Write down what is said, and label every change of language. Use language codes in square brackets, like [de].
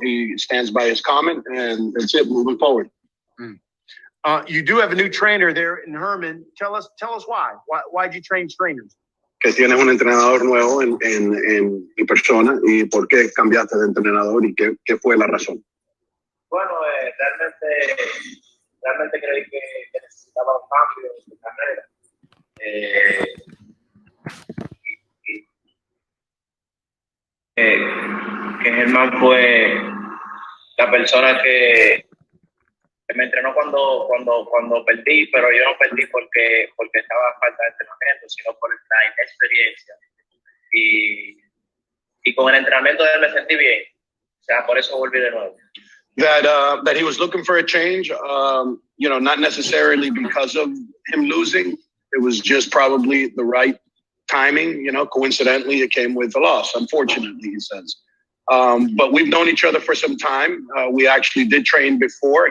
[en] He stands by his comment, and that's it. Moving forward. You do have a new trainer there in Herman. Tell us why. Why'd you train trainers? [es] Que tienes un entrenador nuevo en mi persona y por qué cambiaste de entrenador y qué fue la razón. Bueno, realmente creí que necesitaba un cambio en su carrera. Que Germán fue la persona que me entrenó cuando perdí, pero yo no perdí porque estaba a falta de entrenamiento, sino por la inexperiencia. Y con el entrenamiento de él me sentí bien. O sea, por eso volví de nuevo. [en] That he was looking for a change, not necessarily because of him losing. It was just probably the right timing. Coincidentally, it came with the loss, unfortunately, he says. But we've known each other for some time. We actually did train before.